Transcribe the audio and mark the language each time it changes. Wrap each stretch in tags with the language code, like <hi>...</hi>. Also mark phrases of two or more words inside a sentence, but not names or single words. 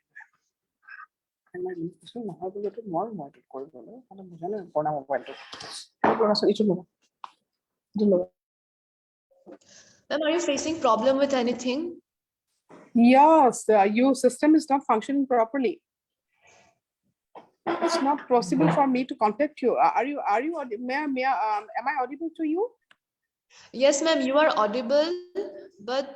<as>हूँ बोले আমাৰ লিমিটেশ্যন নহয় বুলিতো নোৱাৰো মই এইটো কৰিবলৈ মানে বুজা নাই পুৰণা মোবাইলটো এইটো ল'ব এইটো ল'ব</as> <en>Ma'am, are you facing problem with anything? Yes, your system is not functioning properly. It's not possible for me to contact you. Are you am I audible to you? Yes, ma'am, you are audible, but</en>